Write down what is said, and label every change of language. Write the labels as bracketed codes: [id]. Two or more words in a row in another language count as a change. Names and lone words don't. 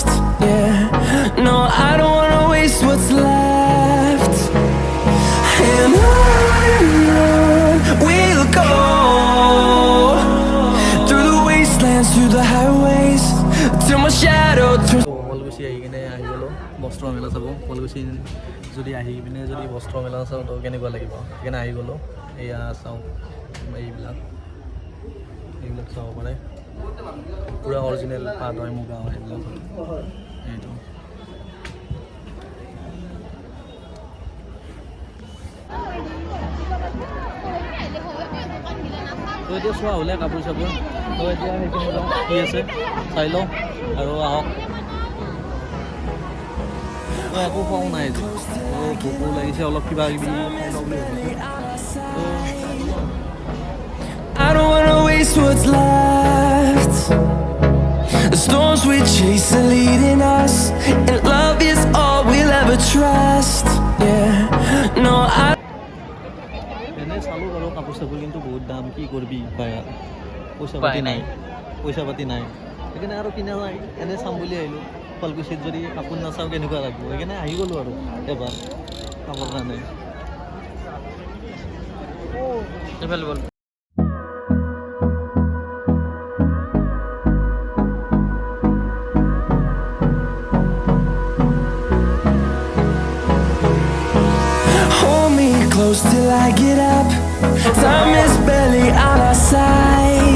[en] Yeah, no, I don't wanna waste what's left. And on we'll go, through the wastelands, through the highways, till my shadow turns. [as] শুৱালকুছি আহি কিনে আহি গ'লোঁ বস্ত্ৰ মেলা চাব। শুৱালকুছি যদি আহি পিনে যদি বস্ত্ৰ মেলা চাওঁ তো কেনেকুৱা লাগিব, সেইকাৰণে আহি গ'লোঁ। এয়া চাওঁ এইবিলাক চাব পাৰে, পূৰা অৰিজিনেল পাট হয়, মুগা হয় এইবিলাক। এইটো তো এতিয়া চোৱা হ'লে কাপোৰ চাপোৰ, তো এতিয়া সেইখিনি কি আছে চাই লওঁ আৰু আহক। তো একো খোৱাও নাই আজি, ভোকো লাগিছে অলপ, কিবা কিবি খাই লওঁ বুলি ভাবিছোঁ। [en] I don't wanna waste what's left. The storms we chase are leading us, and love is all we'll ever trust. Yeah, no, I. [as] এনে চালোঁ বাৰু কাপোৰ চাপোৰ, কিন্তু বহুত দাম, কি কৰিবি উপায় আৰু, পইচা পাতি নাই, সেইকাৰণে আৰু কিনা নাই। এনে চাম বুলি আহিলোঁ শুৱালকুছিত, যদি কাপোৰ নাচাওঁ কেনেকুৱা লাগিব, সেইকাৰণে আহি গ'লোঁ আৰু এবাৰ চাবৰ কাৰণে। এইফালে বল [en] Hold me close till I get up. Time is barely on our side.